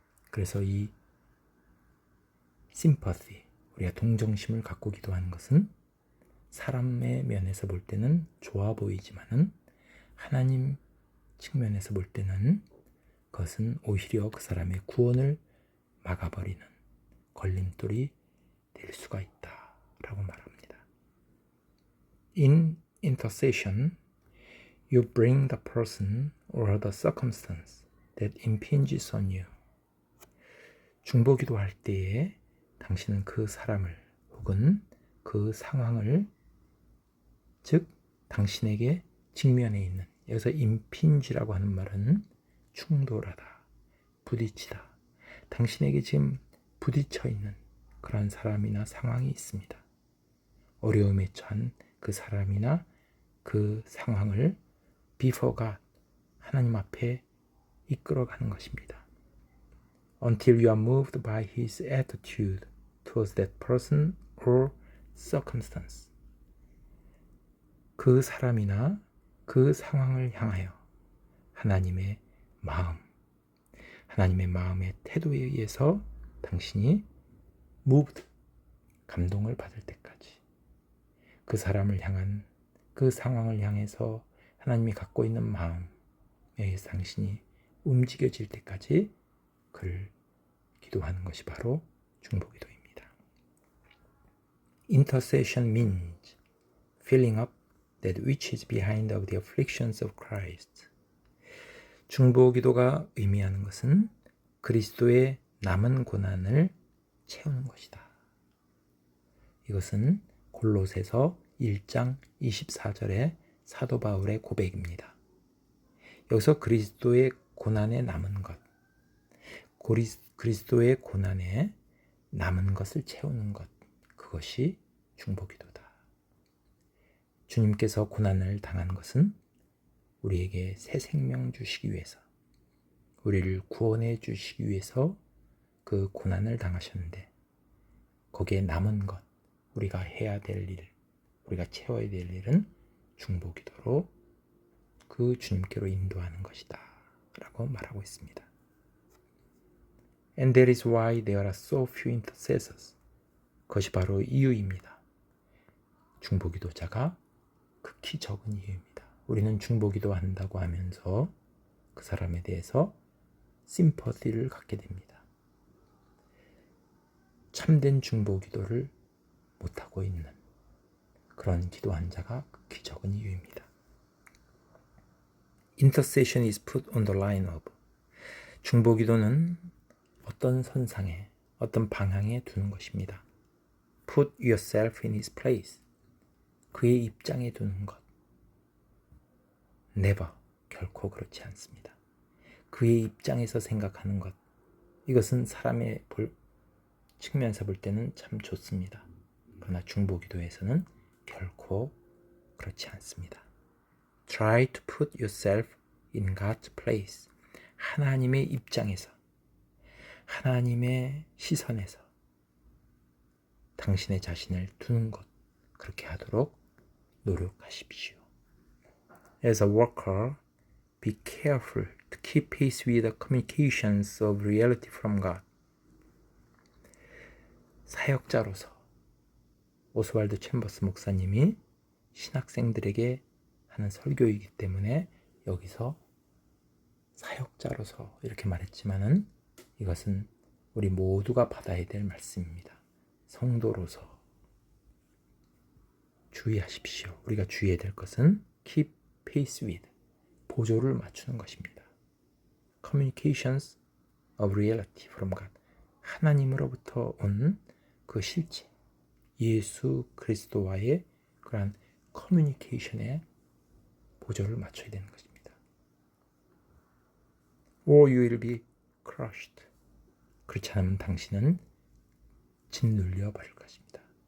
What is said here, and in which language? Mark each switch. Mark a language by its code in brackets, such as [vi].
[ko] 그래서 이 sympathy, 우리가 동정심을 갖고 기도하는 것은 사람의 면에서 볼 때는 좋아 보이지만은 하나님 측면에서 볼 때는 그것은 오히려 그 사람의 구원을 막아버리는 걸림돌이 될 수가 있다라고 말합니다. [en] In intercession, you bring the person or the circumstance that impinges on you. [ko] 중보기도할 때에 당신은 그 사람을 혹은 그 상황을, 즉 당신에게 직면해 있는, 여기서 impinge라고 하는 말은 충돌하다, 부딪히다, 당신에게 지금 부딪혀 있는 그런 사람이나 상황이 있습니다. 어려움에 처한 그 사람이나 그 상황을 [en] before God, [ko] 하나님 앞에 이끌어가는 것입니다. [en] Until you are moved by His attitude towards that person or circumstance. [ko] 그 사람이나 그 상황을 향하여 하나님의 마음, 하나님의 마음의 태도에 의해서 당신이 moved, 감동을 받을 때까지 그 사람을 향한 그 상황을 향해서 하나님이 갖고 있는 마음에 의해서 당신이 움직여질 때까지 그를 기도하는 것이 바로 중보기도입니다. [en] Intercession means filling up that which is behind of the afflictions of Christ. [ko] 중보기도가 의미하는 것은 그리스도의 남은 고난을 채우는 것이다. 이것은 골로새서 1장 24절의 사도 바울의 고백입니다. 여기서 그리스도의 고난에 남은 것, 그리스도의 고난에 남은 것을 채우는 것, 그것이 중보기도다. 주님께서 고난을 당한 것은 우리에게 새 생명 주시기 위해서, 우리를 구원해 주시기 위해서 그 고난을 당하셨는데 거기에 남은 것, 우리가 해야 될 일, 우리가 채워야 될 일은 중보기도로 그 주님께로 인도하는 것이다 라고 말하고 있습니다. [en] And that is why there are so few intercessors. [ko] 그것이 바로 이유입니다. 중보기도자가 극히 적은 이유입니다. 우리는 중보기도 한다고 하면서 그 사람에 대해서 심퍼티를 갖게 됩니다. 참된 중보기도를 못하고 있는 그런 기도한 자가 극히 적은 이유입니다. [en] Intercession is put on the line of. [ko] 중보기도는 어떤 선상에, 어떤 방향에 두는 것입니다. [en] Put yourself in his place. [ko] 그의 입장에 두는 것. Never, 결코 그렇지 않습니다. 그의 입장에서 생각하는 것. 이것은 사람의 측면에서 볼 때는 참 좋습니다. 그러나 중보기도에서는 결코 그렇지 않습니다. [en] Try to put yourself in God's place. [ko] 하나님의 입장에서, 하나님의 시선에서 당신의 자신을 두는 것, 그렇게 하도록 노력하십시오. [en] As a worker, be careful to keep pace with the communications of reality from God. [ko] 사역자로서 오스왈드 챔버스 목사님이 신학생들에게 하는 설교이기 때문에 여기서 사역자로서 이렇게 말했지만은 이것은 우리 모두가 받아야 될 말씀입니다. 성도로서 주의하십시오. 우리가 주의해야 될 것은 [en] keep pace with, [ko] 보조를 맞추는 것입니다. [en] Communications of reality from God. [ko] 하나님으로부터 온 그 실체, 예수 그리스도와의 그러한 커뮤니케이션에 보조를 맞춰야 되는 것입니다. [en] Or you will be crushed. [ko] 그렇지 않으면 당신은 짓눌려 버릴 것입니다.